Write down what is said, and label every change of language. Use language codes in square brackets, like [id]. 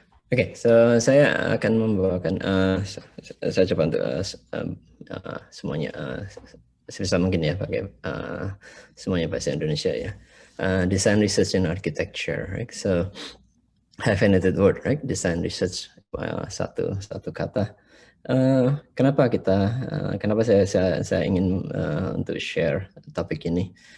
[id] Oke, so saya akan membawakan, saya coba untuk semuanya sebisa mungkin ya pakai semuanya bahasa Indonesia ya. [en] Design research and architecture, right? So hyphenated word, right? [id] Design research, satu kata. Kenapa saya ingin untuk share topik ini?